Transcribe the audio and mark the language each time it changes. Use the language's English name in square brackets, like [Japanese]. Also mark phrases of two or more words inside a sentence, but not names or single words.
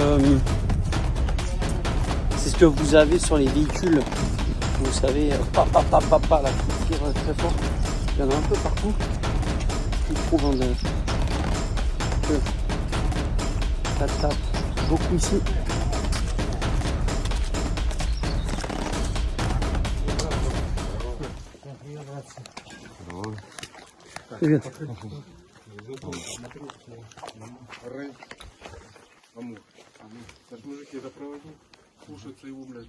[French] C'est ce que vous avez sur les véhicules, vous savez, là, qui tire très fort. Il y en a un peu partout. Je trouve ça tape beaucoup ici. [Russian] Привет. Наш мужик это проводил, слушается его, блядь.